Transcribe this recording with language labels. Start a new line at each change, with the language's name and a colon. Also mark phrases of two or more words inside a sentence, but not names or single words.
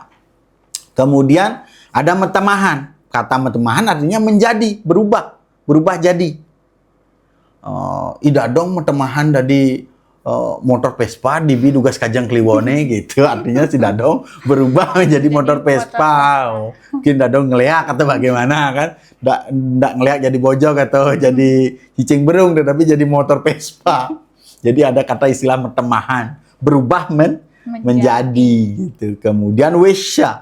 Indonesian: Kemudian ada metemahan. Kata metemahan artinya menjadi, berubah jadi.
Balinese: Ida dong metemahan dari motor Vespa dibi dugas kajang kliwone gitu.
Indonesian: Artinya si Dadong berubah menjadi motor Vespa. Mungkin Dadong ngeliak atau bagaimana kan. Nggak ngeliak jadi bojok atau jadi
Balinese: cicing berung,
Indonesian: tetapi jadi motor Vespa. Jadi ada kata istilah metemahan. Berubah menjadi gitu. Kemudian wisya.